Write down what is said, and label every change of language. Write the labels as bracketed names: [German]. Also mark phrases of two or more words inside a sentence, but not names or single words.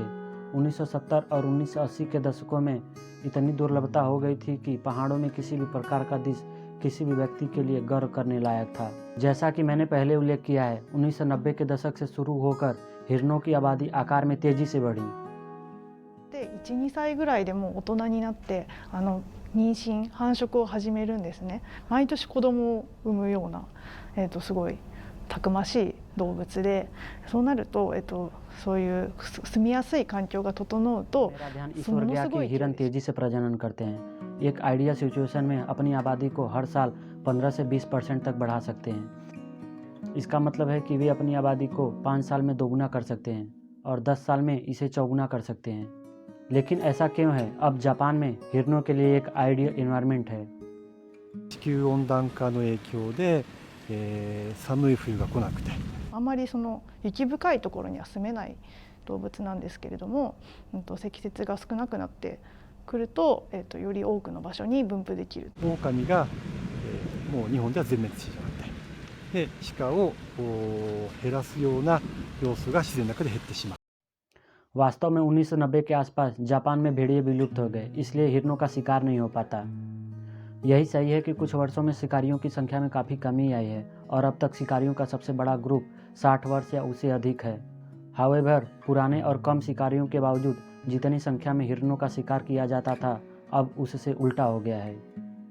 [Hindi] 1970 और 1980 के दशकों में इतनी दुर्लभता हो गई थी कि पहाड़ों में किसी भी प्रकार का दृश्य किसी भी व्यक्ति के लिए गर्व करने लायक था। जैसा कि मैंने पहले उल्लेख किया है, 1990 के दशक से शुरू होकर हिरणों की आबादी आकार में तेजी से बढ़ी। [Japanese] で 1,2 歳ぐらいでもう大人になって妊娠繁殖を始めるんですね。毎年子供を産むような、すごいたくましい動物で、そうなると、そういう住みやすい環境が整うと [Hindi] मेरा ध्यान इस ओर गया कि हिरन तेजी से प्रजनन करते हैं। एक [English] ideal situation [Hindi] में अपनी आबादी को हर साल 15 से 20% तक बढ़ा सकते हैं। इसका मतलब है कि वे अपनी आबादी को 5 साल में दोगुना कर सकते हैं और 10 साल में इसे चौगुना कर सकते हैं। लेकिन ऐसा क्यों है? अब जापान में हिरणों के लिए एक [English] ideal environment [Hindi] है। [Japanese] 地球温暖化の影響で、寒い冬が来なくて、あまりその雪深いところには住めない動物なんですけれども、積雪が少なくなってくると、より多くの場所に分布できる。狼が、もう日本では全滅してしまって、で鹿を減らすような要素が自然の中で減ってしまう。 [Hindi] वास्तव में 1990 के आसपास जापान में भेड़िए विलुप्त हो गए, इसलिए हिरणों का शिकार नहीं हो पाता। यही सही है कि कुछ वर्षों में शिकारियों की संख्या में काफ़ी कमी आई है और अब तक शिकारियों का सबसे बड़ा ग्रुप 60 वर्ष या उससे अधिक है। हावेवर, पुराने और कम शिकारियों के बावजूद जितनी संख्या में हिरणों का शिकार किया जाता था, अब उससे उल्टा हो गया है।